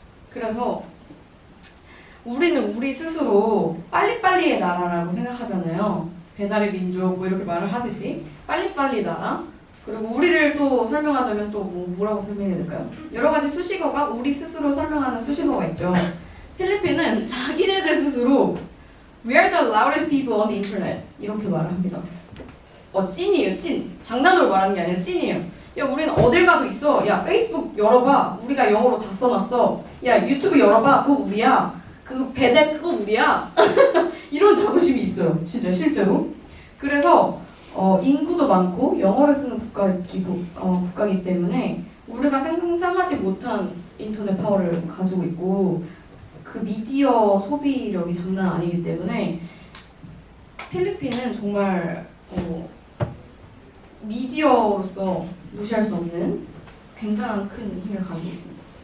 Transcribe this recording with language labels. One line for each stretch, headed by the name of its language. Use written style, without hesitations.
Korean: 그래서 우리는 우리 스스로 빨리빨리의 나라라고 생각하잖아요. 배달의 민족 뭐 이렇게 말을 하듯이 빨리빨리 나라 그리고 우리를 또 설명하자면 또 뭐라고 설명해야 될까요? 여러 가지 수식어가 우리 스스로 설명하는 수식어가 있죠. 필리핀은 자기네들 스스로
English: We are the loudest people on the internet
Korean: 이렇게 말을 합니다. 찐이에요, 찐. 장난으로 말하는 게 아니라 찐이에요. 야, 우리는 어딜 가도 있어. 야, 페이스북 열어봐. 우리가 영어로 다 써놨어. 야, 유튜브 열어봐. 그거 우리야. 그 배대 그거 우리야. 이런 자부심이 있어요. 진짜 실제로. 그래서 인구도 많고 영어를 쓰는 국가이기 때문에 우리가 상상하지 못한 인터넷 파워를 가지고 있고 그 미디어 소비력이 장난 아니기 때문에 필리핀은 정말 미디어로서 무시할 수 없는 굉장한 큰 힘을 가지고 있습니다.